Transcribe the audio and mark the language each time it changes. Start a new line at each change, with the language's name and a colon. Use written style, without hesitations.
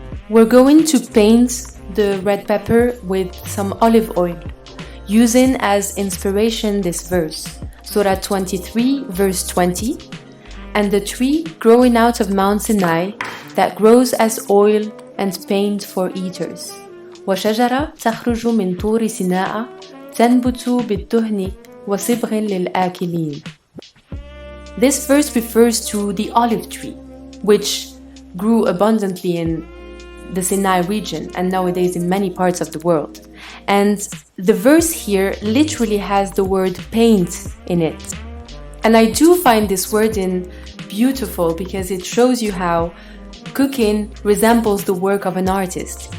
English: We're going to paint the red pepper with some olive oil, using as inspiration this verse, Surah 23, verse 20, and the tree growing out of Mount Sinai that grows as oil and paint for eaters.
Arabic: وشجرة تخرج من طور سيناء تنبت بالدهن وصبغ للآكلين.
English: This verse refers to the olive tree, which grew abundantly in the Sinai region and nowadays in many parts of the world. And the verse here literally has the word paint in it. And I do find this wording beautiful because it shows you how cooking resembles the work of an artist.